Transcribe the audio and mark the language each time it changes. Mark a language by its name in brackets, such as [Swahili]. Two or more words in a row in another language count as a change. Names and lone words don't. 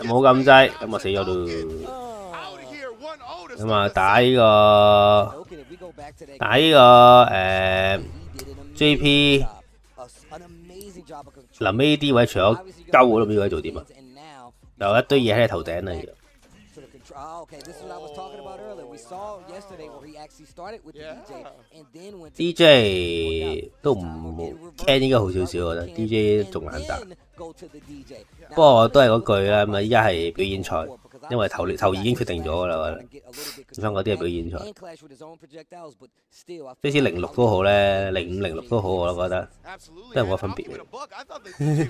[Cantonese] 冇撳掣，咁啊死咗咯！咁啊打呢個JP。臨尾啲位除咗鳩，我都唔知佢做點啊！有一堆嘢喺你頭頂啊！ [English] Okay, this is what I was talking about earlier. We saw yesterday where he actually started with the DJ and then went to [Cantonese] DJ 都唔 Ken 應該好少少，我覺得 DJ 仲難打。不過都係嗰句啦，咁啊依家係表演賽，因為頭已經決定咗㗎啦，我覺得。咁翻嗰啲係表演賽，即使06都好咧，05、06都好，我都覺得都係冇乜分別嘅。